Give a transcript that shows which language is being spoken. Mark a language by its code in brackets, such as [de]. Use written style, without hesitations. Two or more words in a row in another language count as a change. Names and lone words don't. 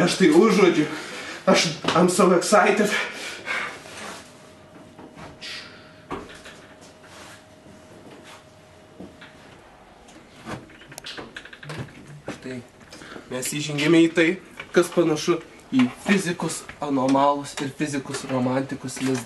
[lt] Aš tai užuodžiu. [en] I'm so excited. [lt] Štai, mes įžengėme į tai, kas panašu į fizikus anomalus ir fizikus romantikus lizdą.